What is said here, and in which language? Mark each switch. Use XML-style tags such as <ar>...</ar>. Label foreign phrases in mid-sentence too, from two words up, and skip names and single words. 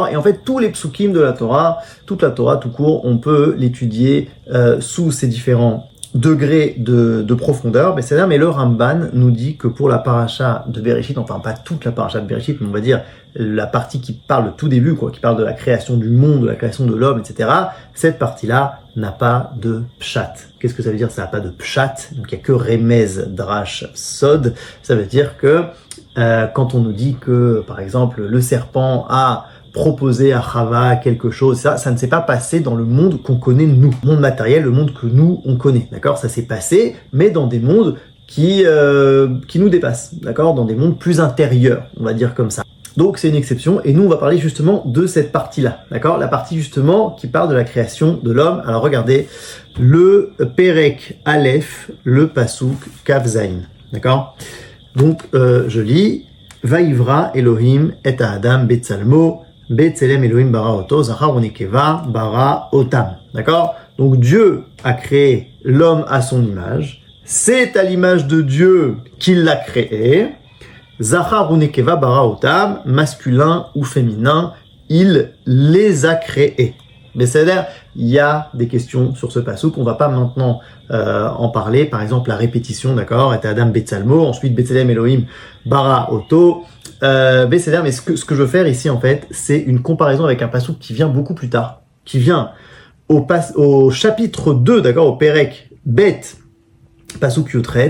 <fr>Et en fait, tous les psukim de la Torah, toute la Torah tout court, on peut l'étudier sous ces différents degrés de profondeur, mais le Ramban nous dit que pour la paracha de Bereshit, enfin pas toute la paracha de Bereshit, mais on va dire la partie qui parle du tout début, quoi, qui parle de la création du monde, de la création de l'homme, etc., cette partie-là n'a pas de pshat. Qu'est-ce que ça veut dire, ça n'a pas de pshat? Donc il n'y a que</fr> <he>רמז, דרש, סוד.</he> <fr>Ça veut dire que quand on nous dit que, par exemple, le serpent a proposé à Chava quelque chose, ça ne s'est pas passé dans le monde qu'on connaît nous, le monde matériel, le monde que nous on connaît, d'accord? Ça s'est passé, mais dans des mondes qui nous dépassent, d'accord? Dans des mondes plus intérieurs, on va dire comme ça. Donc c'est une exception, et nous on va parler justement de cette partie-là, d'accord? La partie justement qui parle de la création de l'homme. Alors regardez, le</fr> <he>פרק אלף,</he> <fr>le</fr> <he>פסוק כף זין,</he> <fr>d'accord? Donc je lis,</fr> <he>ויברא אלהים את אדם בצלמו, בצלם אלהים ברא אתו, זכר ונקבה ברא אתם,</he> <fr>d'accord? Donc Dieu a créé l'homme à son image, c'est à l'image de Dieu qu'il l'a créé.</fr> <he>זכר ונקבה ברא אתם,</he> <fr>masculin ou féminin, il les a créés. Mais c'est-à-dire, il y a des questions sur ce passouk, on va pas maintenant en parler. Par exemple, la répétition, d'accord,</fr> <he>את אדם בצלמו,</he> <fr>ensuite</fr> <he>בצלם אלהים ברא אתו.</he> <fr>Mais ce que je veux faire ici, en fait, c'est une comparaison avec un passouk qui vient beaucoup plus tard, qui vient au chapitre 2, d'accord, au</fr> <he>פרק בית,</he> <fr>passouk Yotret.</fr>